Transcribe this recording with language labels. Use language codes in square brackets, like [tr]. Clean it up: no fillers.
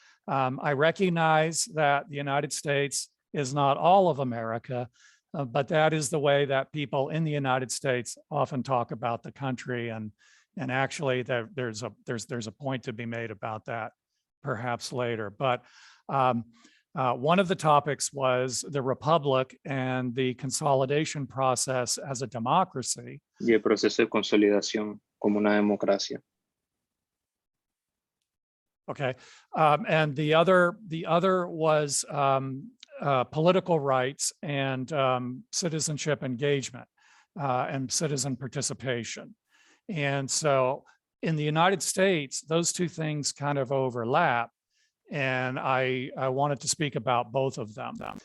[en] I recognize that the United States is not all of America, but that is the way that people in the United States often talk about the country, and actually there's a point to be made about that perhaps later. But one of the topics was the Republic and the consolidation process as a democracy. [es] Y el proceso de consolidación como una democracia. [en] Okay, and the other was political rights and citizenship engagement and citizen participation. And so in the United States, those two things kind of overlap, and I wanted to speak about both of them.